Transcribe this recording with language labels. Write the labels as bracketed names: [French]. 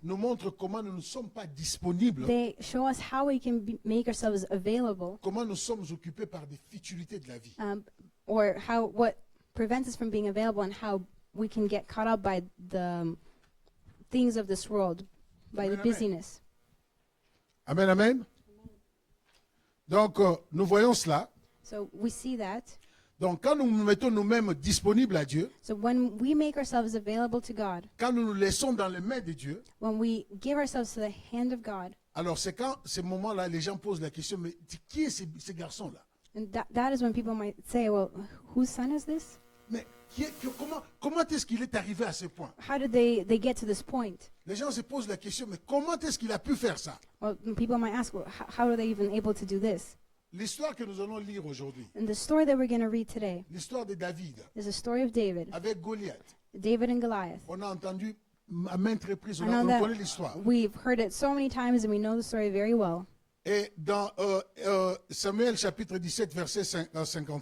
[French] nous montrent comment nous ne sommes pas disponibles, [English] they show us how we can make ourselves available, [French] comment nous sommes occupés par des futilités de la vie. [English] or what prevents us from being available, and how we can get caught up by the things of this world, by the Amen, amen. busyness. [French] Amen, amen. Donc, nous voyons cela. [English] So we see that. [French] Donc, quand nous nous mettons nous-mêmes disponibles à Dieu, [English] So when we make ourselves available to God, [French] quand nous nous laissons dans les mains de Dieu, [English] when we give ourselves to the hand of God, [French] alors c'est quand ces moments-là, les gens posent la question, mais qui est ces garçons-là? [English] and that is when people might say, well, whose son is this? [French] Mais comment est-ce qu'il est arrivé à ce point? [English] How did they get to this point? [French] Les gens se posent la question, mais comment est-ce qu'il a pu faire ça? [English] Well, people might ask, well, how are they even able to do this? [French] L'histoire que nous allons lire aujourd'hui, [English] And the story that we're going to read today [French] l'histoire de David [English] is the story of David, [French] avec Goliath. [English] David and Goliath. [French] On a entendu à maintes reprises, [English] I [French] on [English] know [French] connaît [English] that [French] l'histoire. [English] we've heard it so many times and we know the story very well. [French] Et dans Samuel chapitre 17, verset 57,